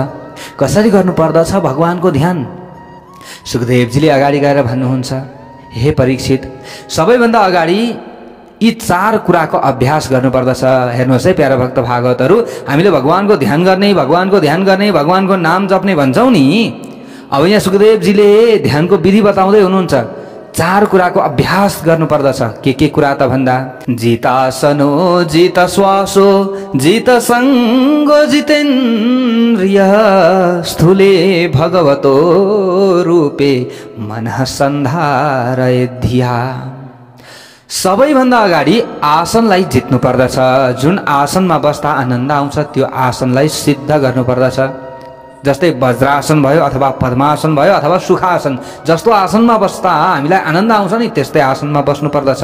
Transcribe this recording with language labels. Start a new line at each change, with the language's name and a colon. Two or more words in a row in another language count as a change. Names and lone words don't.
Nepali: कसरी गर्नुपर्दछ भगवानको ध्यान? सुखदेवजीले अगाडि गएर भन्नुहुन्छ, हे परीक्षित, सबैभन्दा अगाडि यी 4 कुराको अभ्यास गर्नुपर्दछ। हेर्नुहोस् है प्यारा भक्त भागवतहरू, हामीले भगवानको ध्यान गर्ने, भगवानको नाम जप्ने भन्छौँ नि। अब यहाँ सुखदेवजीले ध्यानको विधि बताउँदै हुनुहुन्छ। 4 कुराको अभ्यास गर्नुपर्दछ। के कुरा त भन्दा,
Sanskrit: जितासनो जित श्वासो जित सङ्गो जितेन्द्रिय स्थूले भगवतो रूपे मनः सन्धारय धिया।
Nepali: सबैभन्दा अगाडि आसनलाई जित्नु पर्दछ। जुन आसनमा बस्दा आनन्द आउँछ त्यो आसनलाई सिद्ध गर्नुपर्दछ। जस्तै वज्रासन भयो अथवा पद्मासन भयो अथवा सुखासन, जस्तो आसनमा बस्दा हामीलाई आनन्द आउँछ नि त्यस्तै आसनमा बस्नु पर्दछ।